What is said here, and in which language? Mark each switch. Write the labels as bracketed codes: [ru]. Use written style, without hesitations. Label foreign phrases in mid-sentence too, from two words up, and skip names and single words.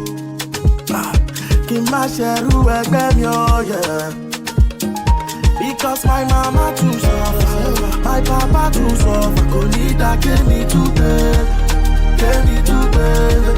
[yo] kí n má ṣẹrú ẹgbẹ́ mi ọ̀yẹ́. [pcm] Because my mama too suffer, my papa too suffer, [yo] kò ní dá kémi tún bẹ́ẹ̀, kémi tún bẹ́ẹ̀.